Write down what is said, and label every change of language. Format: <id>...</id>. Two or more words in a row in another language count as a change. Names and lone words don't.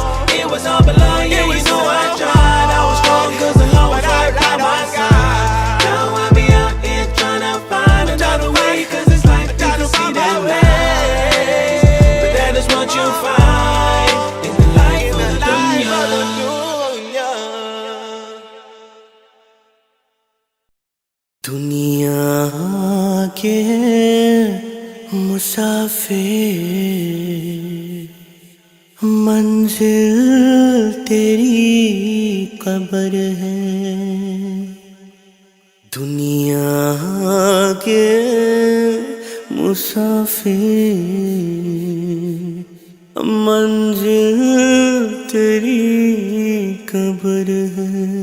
<en>It was all below, yeah, you know I tried. I was strong cause the law was right by my side. Now I be out here trying to find another way, cause this life is deceit and lies. But that is what you find in the life of the dunya.</en> <ur>دنیا کے مسافر, منزل تیری قبر ہے. دنیا کے مسافر منزل تیری قبر ہے.</ur>